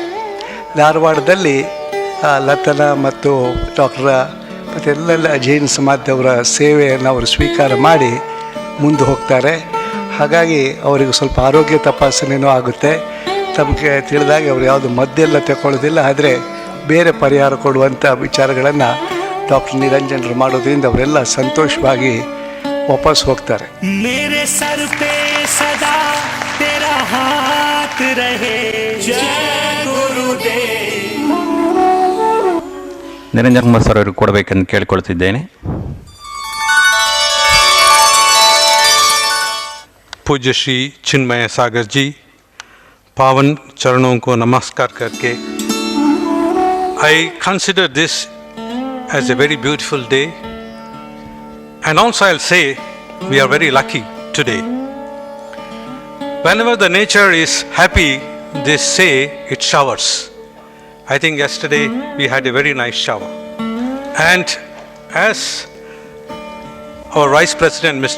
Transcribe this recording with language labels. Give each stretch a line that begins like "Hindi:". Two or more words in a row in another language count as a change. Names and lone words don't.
Kannada: ಧಾರವಾಡದಲ್ಲಿ ಲತನ ಮತ್ತು ಡಾಕ್ಟರ್ ಮತ್ತು ಎಲ್ಲ ಜೈನ ಸಮಾಜದವರ ಸೇವೆಯನ್ನು ಅವರು ಸ್ವೀಕಾರ ಮಾಡಿ ಮುಂದೆ ಹೋಗ್ತಾರೆ. ಹಾಗಾಗಿ ಅವರಿಗೆ ಸ್ವಲ್ಪ ಆರೋಗ್ಯ ತಪಾಸಣೆಯೂ ಆಗುತ್ತೆ. ತಮಗೆ ತಿಳಿದಾಗ ಅವರು ಯಾವುದು ಮದ್ದೆಲ್ಲ ತಗೊಳ್ಳೋದಿಲ್ಲ, ಆದರೆ ಬೇರೆ ಪರಿಹಾರ ಕೊಡುವಂಥ ವಿಚಾರಗಳನ್ನು ಡಾಕ್ಟರ್ ನಿರಂಜನರು ಮಾಡೋದ್ರಿಂದ ಅವರೆಲ್ಲ ಸಂತೋಷವಾಗಿ ವಾಪಸ್ ಹೋಗ್ತಾರೆ.
Hindi: मेरे सर पे सदा तेरा हाथ रहे, जय गुरुदेव.
Kannada: ನಿರಂಜನ್ ಕುಮಾರ್ ಸರ್ ಅವರಿಗೆ ಕೊಡಬೇಕೆಂದು ಕೇಳಿಕೊಳ್ತಿದ್ದೇನೆ.
Hindi: पूज्य श्री चिन्मय सागर जी, पावन चरणों को नमस्कार करके
English: I consider this as a very beautiful day, and also I'll say we are very lucky today. Whenever the nature is happy, they say it showers. I think yesterday we had a very nice shower, and as our Vice President Mr.